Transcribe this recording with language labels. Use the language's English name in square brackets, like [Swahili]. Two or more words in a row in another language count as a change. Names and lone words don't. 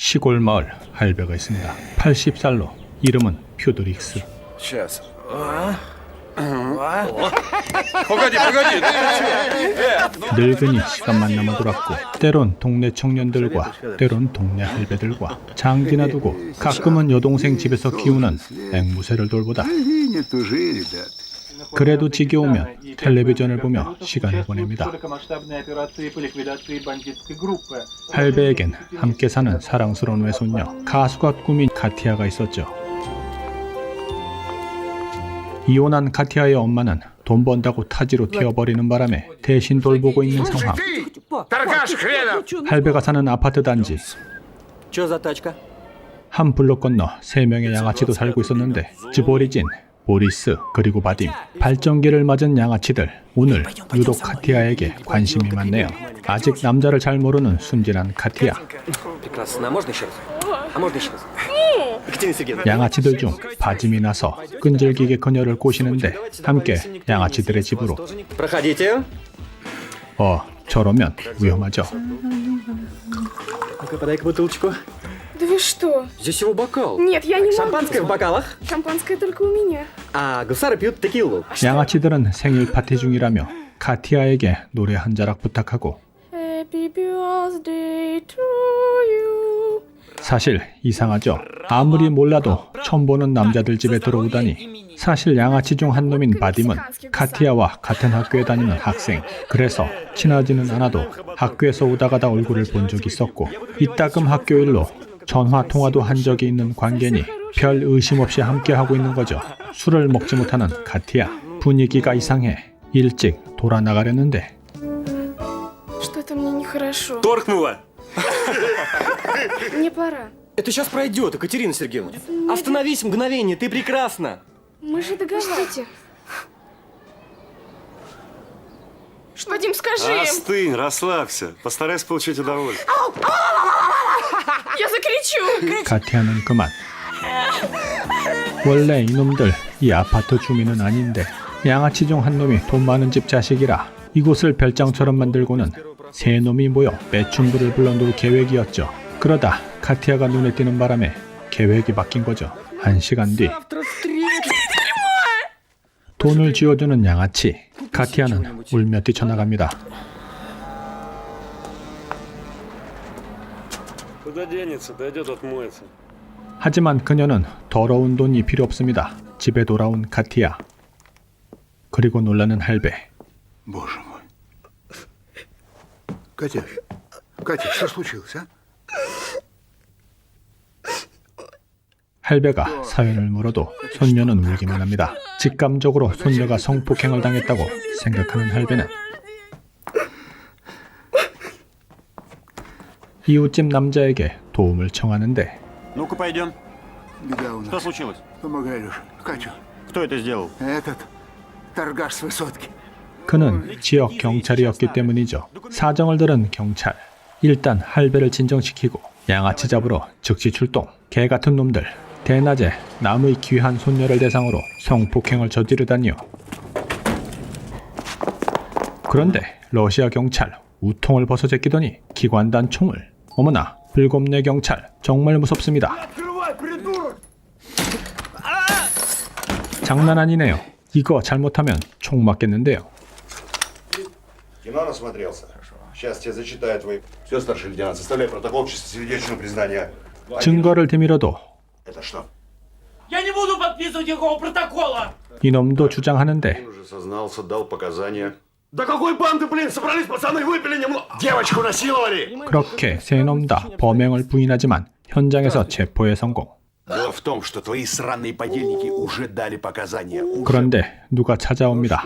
[Korean] 시골 마을 할배가 있습니다. 80살로 이름은 퓨드릭스. [Russian] Сейчас. Погоди, погоди. [Korean] 늙은이 시간만 남아 돌았고 때론 동네 청년들과 때론 동네 할배들과 장기나 두고 가끔은 여동생 집에서 키우는 앵무새를 돌보다 [Russian] Живи, то живи, ребят. [Korean] 그래도 지겨우면 텔레비전을 보며 시간을 보냅니다. 할배에겐 함께 사는 사랑스러운 외손녀 가수가 꿈인 카티아가 있었죠. 이혼한 카티아의 엄마는 돈 번다고 타지로 튀어버리는 바람에 대신 돌보고 있는 상황. [Russian] Торгаш хренов! [Korean] 할배가 사는 아파트 단지 [Russian] Чё за тачка? [Korean] 한 블록 건너 3명의 양아치도 살고 있었는데 즈보리진, 보리스, 그리고 바딤 발전기를 맞은 양아치들 오늘 유독 카티아에게 관심이 많네요. 아직 남자를 잘 모르는 순진한 카티아. [Russian] Прекрасно. А можно еще раз? А можно еще раз? Екатерина Сергеевна. [Korean] 양아치들 중 바짐이 나서 끈질기게 그녀를 꼬시는데 함께 양아치들의 집으로. [Russian] Проходите. [Korean] 저러면 위험하죠. [Russian] Ну-ка, подай-ка бутылочку. Да вы что? Здесь всего бокал. Нет, я не могу. Шампанское в бокалах. Шампанское только у меня. А гусары пьют текилу. [Korean] 양아치들은 생일 파티 중이라며 카티아에게 노래 한 자락 부탁하고 [English] Happy birthday to you. [Korean] 사실 이상하죠. 아무리 몰라도 처음 보는 남자들 집에 들어오다니. 사실 양아치 중 한 놈인 바딤은 카티아와 같은 학교에 다니는 학생. 그래서 친하지는 않아도 학교에서 오다 가다 얼굴을 본 적이 있었고 이따금 학교 일로 전화 통화도 한 적이 있는 관계니 별 의심 없이 함께하고 있는 거죠. 술을 먹지 못하는 카티아. 분위기가 이상해. 일찍 돌아 나가려는데 [Russian] Что-то мне нехорошо. Торкнула. Мне пора. Это сейчас пройдет, Екатерина Сергеевна. Остановись мгновение, ты прекрасна. Мы же договаривались. Вадим, скажи им. Остынь, расслабься. Постарайся получить удовольствие. Я закричу. [Korean] 카티아는 그만. 원래 이놈들 이 아파트 주민은 아닌데 양아치 중 한 놈이 돈 많은 집 자식이라 이곳을 별장처럼 만들고는 세 놈이 모여 매춘부를 불러 놀 계획이었죠. 그러다 카티아가 눈에 띄는 바람에 계획이 바뀐 거죠. 1시간 뒤 돈을 쥐어주는 양아치 카티아는 울며 뛰쳐나갑니다. [Russian] Куда денется? Дойдет, отмоется. [Korean] 하지만 그녀는 더러운 돈이 필요 없습니다. 집에 돌아온 카티아. 그리고 놀라는 할배. [Russian] Боже мой. Катя, Катя, что случилось, а? [Korean] 할배가 사연을 물어도 손녀는 울기만 합니다. 직감적으로 손녀가 성폭행을 당했다고 생각하는 할배는 이웃집 남자에게 도움을 청하는데 [Russian] Ну-ка, пойдем. Беда у Что нас. случилось? Помогай, Леша. Катю, Кто это сделал? этот торгаш с высотки. [Korean] 그는 지역 경찰이었기 때문이죠. 사정을 들은 경찰. 일단 할배를 진정시키고 양아치 잡으러 즉시 출동. 개 같은 놈들. 대낮에 남의 귀한 손녀를 대상으로 성폭행을 저지르다니요. 그런데 러시아 경찰 우통을 벗어 제끼더니 기관단 총을. 어머나 불곱내 경찰 정말 무섭습니다. 장난 아니네요. 이거 잘못하면 총 맞겠는데요. [Russian] Кино насмотрелся? Сейчас тебе зачитаю твой... Все, старший лейтенант, составляй протокол чистосердечного признания. [Korean] 증거를 되밀어도 [Russian] Это что? Я не буду подписывать никакого протокола! [Korean] 이놈도 주장하는데 [Russian] Он уже сознался, дал показания. Да какой банды, блин, собрались пацаны, выпили немного. Девочку насиловали. [Korean] 그렇게 세 놈 다 범행을 부인하지만 현장에서 체포에 성공. [Russian] Дело в том, что твои сраные подельники уже дали показания. [Korean] 그런데 누가 찾아옵니다.